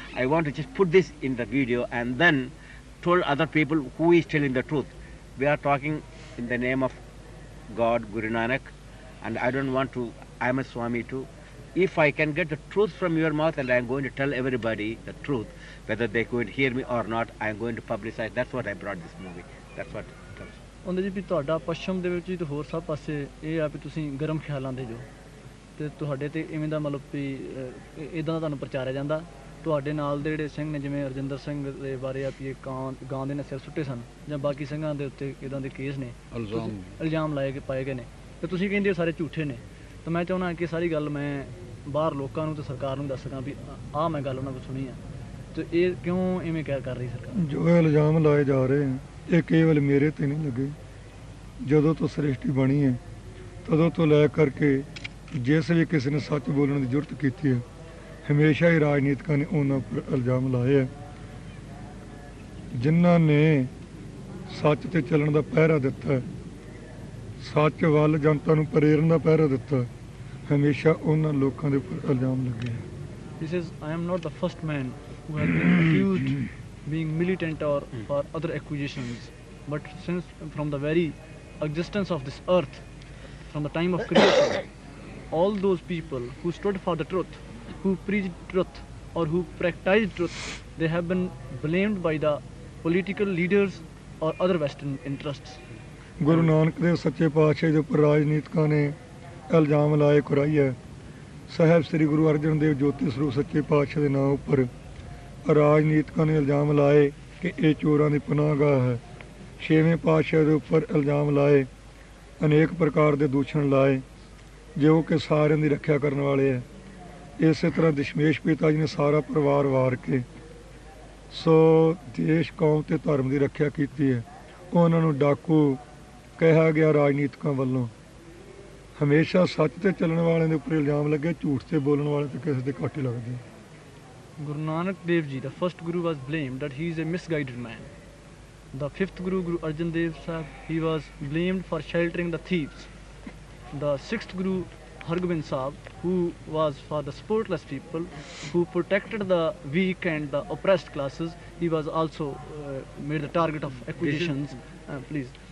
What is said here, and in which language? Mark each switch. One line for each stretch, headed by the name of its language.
English: I want to just put this in the video and then told other people who is telling the truth. We are talking in the name of God, Guru Nanak, and I don't want to I am a Swami too. If I can get the truth from your mouth and I am going to tell everybody the truth, whether they could hear me or not, I am going to publicize. That's what I brought this movie. That's what.
Punjabi: ਉਹਦੇ ਜੀ ਵੀ ਤੁਹਾਡਾ ਪੱਛਮ ਦੇ ਵਿੱਚ ਵੀ ਤੇ ਹੋਰ ਸਭ ਪਾਸੇ ਇਹ ਆ ਵੀ ਤੁਸੀਂ ਗਰਮ ਖਿਆਲਾਂ ਦੇ ਜੋ ਤੇ ਤੁਹਾਡੇ ਤੇ ਇਵੇਂ ਦਾ ਮਤਲਬ ਵੀ ਇਦਾਂ ਦਾ ਤੁਹਾਨੂੰ ਪ੍ਰਚਾਰਿਆ ਜਾਂਦਾ ਤੁਹਾਡੇ ਨਾਲ ਦੇ ਜਿਹੜੇ ਸਿੰਘ ਨੇ ਜਿਵੇਂ ਰਜਿੰਦਰ ਸਿੰਘ ਦੇ ਬਾਰੇ ਆ ਵੀ ਇਹ ਗਾਂ ਦੇ ਨੇ ਸਿਰ ਸੁੱਟੇ ਸਨ ਜਾਂ ਬਾਕੀ ਸਿੰਘਾਂ ਦੇ ਉੱਤੇ ਇਦਾਂ ਦੇ ਕੇਸ ਨੇ ਇਲਜ਼ਾਮ ਪਾਏ ਗਏ ਨੇ ਤੇ ਤੁਸੀਂ ਕਹਿੰਦੇ ਹੋ ਸਾਰੇ ਝੂਠੇ ਨੇ ਤਾਂ ਮੈਂ ਚਾਹੁੰਦਾ ਕਿ ਸਾਰੀ ਗੱਲ ਮੈਂ ਬਾਹਰ ਲੋਕਾਂ ਨੂੰ ਤੇ ਸਰਕਾਰ ਨੂੰ ਦੱਸ ਸਕਾਂ ਵੀ ਆਹ ਮੈਂ ਗੱਲ ਉਹਨਾਂ ਕੋਲ ਸੁਣੀ ਆ ਤੇ ਇਹ ਕਿਉਂ ਇਵੇਂ ਕਰ ਰਹੀ ਸਰਕਾਰ ਜੋ ਇਲਜ਼ਾਮ ਲਾਏ ਜਾ ਰਹੇ ਹਨ ਇਹ ਕੇਵਲ ਮੇਰੇ ਤੇ ਨਹੀਂ ਲੱਗੇ ਜਦੋਂ ਤੋਂ ਸ੍ਰਿਸ਼ਟੀ ਬਣੀ ਹੈ ਤਦੋਂ ਤੋਂ ਲੈ ਕਰਕੇ ਜਿਸ ਵੀ ਕਿਸੇ ਨੇ ਸੱਚ ਬੋਲਣ ਦੀ ਜ਼ਰੂਰਤ ਕੀਤੀ ਹੈ ਹਮੇਸ਼ਾ ਹੀ ਰਾਜਨੀਤਿਕਾਂ ਨੇ ਉਹਨਾਂ ਉੱਪਰ ਇਲਜ਼ਾਮ ਲਾਏ ਹੈ ਜਿਨ੍ਹਾਂ ਨੇ ਸੱਚ ਤੇ ਚੱਲਣ ਦਾ ਪਹਿਰਾ ਦਿੱਤਾ ਸੱਚ ਵੱਲ ਜਨਤਾ ਨੂੰ ਪ੍ਰੇਰਨ ਦਾ ਪਹਿਰਾ ਦਿੱਤਾ ਹਮੇਸ਼ਾ ਉਹਨਾਂ ਲੋਕਾਂ ਦੇ ਉੱਪਰ ਇਲਜ਼ਾਮ ਲੱਗੇ
English: This is I am not the first man who has been accused being militant or for other accusations but since from the very existence of this earth from the time of creation all those people who stood for the truth who preached truth or who practiced truth they have been blamed by the political leaders or other western interests
Punjabi: Guru Nanak Dev ਸੱਚੇ ਪਾਤਸ਼ਾਹ ਦੇ ਉੱਪਰ ਰਾਜਨੀਤਿਕਾਂ ਨੇ ਇਲਜ਼ਾਮ ਲਾਏ ਕੁਰਾਈ ਹੈ ਸਾਹਿਬ ਸ੍ਰੀ ਗੁਰੂ ਅਰਜਨ ਦੇਵ ਜੋਤੀ ਸਰੂਪ ਸੱਚੇ ਪਾਤਸ਼ਾਹ ਦੇ ਨਾਂ ਉੱਪਰ ਰਾਜਨੀਤਿਕਾਂ ਨੇ ਇਲਜ਼ਾਮ ਲਾਏ ਕਿ ਇਹ ਚੋਰਾਂ ਦੀ ਪਨਾਹਗਾਹ ਹੈ ਛੇਵੇਂ ਪਾਤਸ਼ਾਹ ਦੇ ਉੱਪਰ ਇਲਜ਼ਾਮ ਲਾਏ ਅਨੇਕ ਪ੍ਰਕਾਰ ਦੇ ਦੂਸ਼ਣ ਲਾਏ ਜੋ ਕਿ ਸਾਰਿਆਂ ਦੀ ਰੱਖਿਆ ਕਰਨ ਵਾਲੇ ਹੈ ਇਸੇ ਤਰ੍ਹਾਂ ਦਸ਼ਮੇਸ਼ ਪਿਤਾ ਜੀ ਨੇ ਸਾਰਾ ਪਰਿਵਾਰ ਵਾਰ ਕੇ ਸੋ ਦੇਸ਼ ਕੌਮ ਤੇ ਧਰਮ ਦੀ ਰੱਖਿਆ ਕੀਤੀ ਹੈ ਉਹਨਾਂ ਨੂੰ ਡਾਕੂ ਕਿਹਾ ਗਿਆ ਰਾਜਨੀਤਿਕਾਂ ਵੱਲੋਂ ਹਮੇਸ਼ਾ ਸੱਚ ਤੇ ਚੱਲਣ ਵਾਲਿਆਂ ਦੇ ਉੱਪਰ ਇਲਜ਼ਾਮ ਲੱਗੇ ਝੂਠ ਤੇ ਬੋਲਣ ਵਾਲੇ ਤੇ ਕਿਸੇ ਦੇ ਘੱਟ ਹੀ ਲੱਗਦੇ
English: Guru Nanak Dev Ji, the first Guru, was blamed that he is a misguided man. The fifth Guru, Guru Arjan Dev Sahib, he was blamed for sheltering the thieves. The sixth Guru, Hargobind Sahib, who was for the supportless people, who protected the weak and the oppressed classes, he was also made the target of accusations. Please.